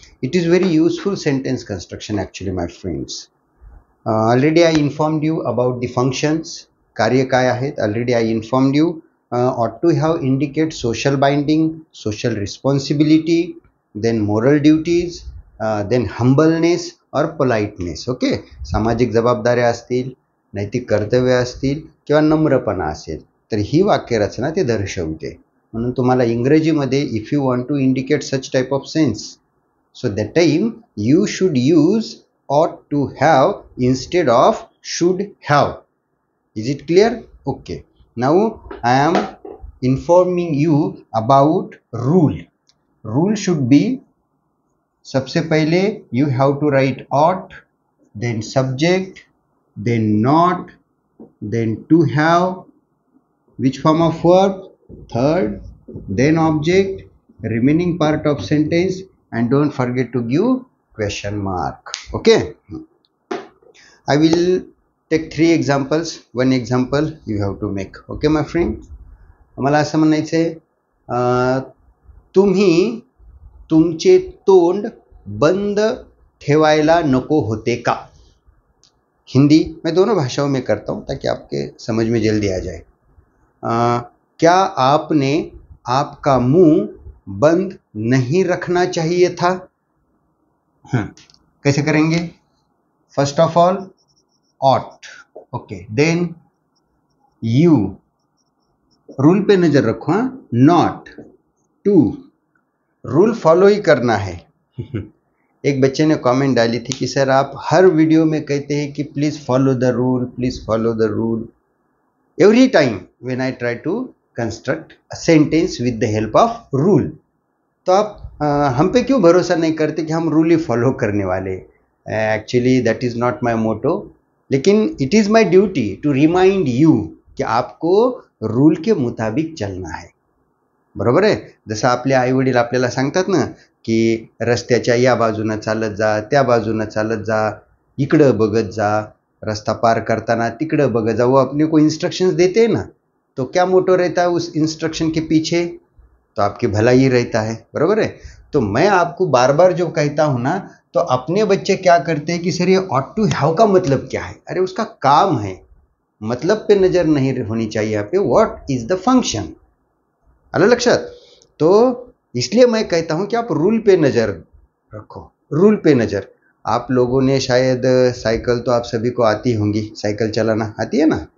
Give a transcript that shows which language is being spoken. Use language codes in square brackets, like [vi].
[en] It is very useful sentence construction actually, my friends. Already I informed you about the functions. [mr] कार्य काय आहेत? [en] Already I informed you. Ought to have indicate social binding, social responsibility, then moral duties, then humbleness or politeness. [mr] Okay, सामाजिक जबाबदाऱ्या असतील, नैतिक कर्तव्य असतील किंवा नम्रपणा असेल तर ही वाक्यरचना ते दर्शवते. म्हणून तुम्हाला इंग्रजीमध्ये [en] If you want to indicate such type of sense, so that time you should use ought to have instead of should have. Is it clear? Okay, now I am informing you about rule. Rule should be, [hi] सबसे पहले [en] you have to write ought, then subject, then not, then to have, which form of verb, third, then object, remaining part of sentence, and don't forget to give question mark. Okay, I will take 3 examples. One example you have to make. Okay my friend, [mr] मला असं म्हणायचंय, तुम्ही तुमचे तोंड बंद ठेवायला नको होते का? [hi] हिंदी मैं दोनों भाषाओं में करता हूँ ताकि आपके समझ में जल्दी आ जाए. क्या आपने आपका मुंह बंद नहीं रखना चाहिए था? कैसे करेंगे? [en] First of all ought. Okay, then you, [hi] rule पे नजर रखो. हाँ, नॉट, टू, रूल फॉलो ही करना है. एक बच्चे ने कमेंट डाली थी कि सर आप हर वीडियो में कहते हैं कि [en] please follow the rule, [hi] please follow the rule. [en] every time when I try to construct a sentence with the help of rule, [hi] तो आप हम पे क्यों भरोसा नहीं करते कि हम रूल ही फॉलो करने वाले? [en] actually that is not my motto, [hi] लेकिन [en] it is my duty to remind you [hi] कि आपको रूल के मुताबिक चलना है. [mr] बरोबर आहे? जसं आपले आई वडील आपल्याला सांगतात ना की रस्त्याच्या या बाजूनं चालत जा, त्या बाजूनं चालत जा, इकडं बघत जा, रस्ता पार करताना तिकडं बघत जा. [hi] वो अपने को इंस्ट्रक्शंस देते हैं ना, तो क्या मोटो रहता है उस इंस्ट्रक्शन के पीछे? तो आपकी भलाई ही रहता है. बरोबर है? तो मैं आपको बार बार जो कहता हूं ना, तो अपने बच्चे क्या करते हैं कि सर ये ought to have का मतलब क्या है? अरे उसका काम है, मतलब पे नजर नहीं होनी चाहिए यहाँ पे. [en] What is the function? [mr] आलं लक्षात? [hi] तो इसलिए मैं कहता हूं कि आप रूल पे नजर रखो, रूल पे नजर. आप लोगों ने शायद साइकिल तो आप सभी को आती होंगी, साइकिल चलाना आती है ना.